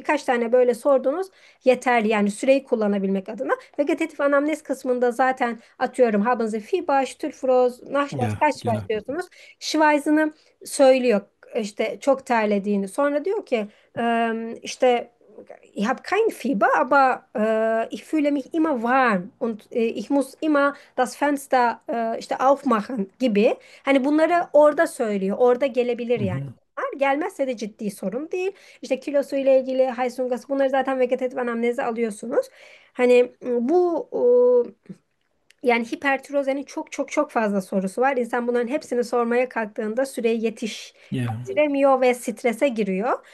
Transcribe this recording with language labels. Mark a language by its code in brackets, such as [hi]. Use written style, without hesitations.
[tr] Birkaç tane böyle sordunuz yeterli yani süreyi kullanabilmek adına. Vegetatif anamnez kısmında zaten atıyorum [de] haben Sie Fieber, Stuhlfroh, [tr] Ya, [de] Nachschlag [tr] güzel. başlıyorsunuz. Schweiß'ını söylüyor işte çok terlediğini. Sonra diyor ki işte [de] ich habe kein Fieber, aber ich fühle mich immer warm und ich muss immer das Fenster [tr] işte [de] aufmachen [tr] gibi. Hani bunları orada söylüyor. Orada gelebilir yani. Gelmezse de ciddi sorun değil. İşte kilosu ile ilgili, Heißhungers, bunları zaten vegetatif anamnezi alıyorsunuz. Hani bu yani hipertirozenin çok çok çok fazla sorusu var. İnsan bunların hepsini sormaya kalktığında süreyi yetiştiremiyor ve strese giriyor.